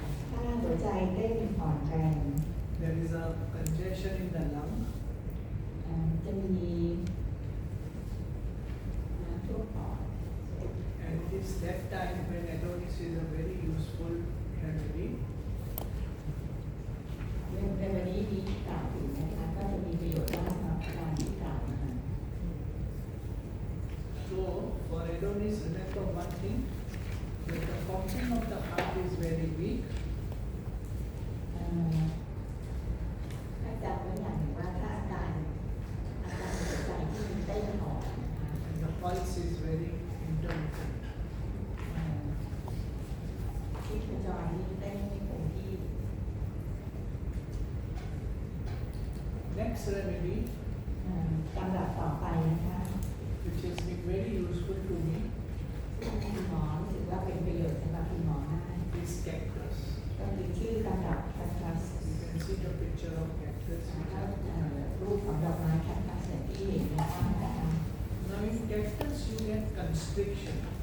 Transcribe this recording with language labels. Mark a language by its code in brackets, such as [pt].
[th] ถ้าหัวใจเต้นอ่อนแรง [en] there is a congestion in the lung, [th] จะมีน้ำท่วมปอด [en] and it is that time when Adonis is a very useful remedy. [th] ในวันนี้มีกล่าวถึงนะคะก็จะมีประโยชน์มากครับการที่กล่าวมา [en] So for Adonis, remember one thing, when the pumping of the heart is very weak, [th] ถ้าจำไว้อย่างหนึ่งว่าถ้าอาการหัวใจที่มันเต้นอ่อนนะคะ [en] and the pulse is very intermittent. [th] ที่พจรนี่เต้นไม่คงที่ [en] Next remedy, [th] ตำรับต่อไปนะคะ [en] which has been very useful to me, [th] ซึ่งคุณหมอรู้สึกว่าเป็นประโยชน์สำหรับคุณหมอมาก [en] is cactus. [th] ก็คือชื่อตำรับแคคตัส [en] You can see the picture of cactus. [th] แล้วรูปของดอกไม้แคคตัสอย่างที่เห็นในภาพนะคะ [en] Now in cactus you get constriction.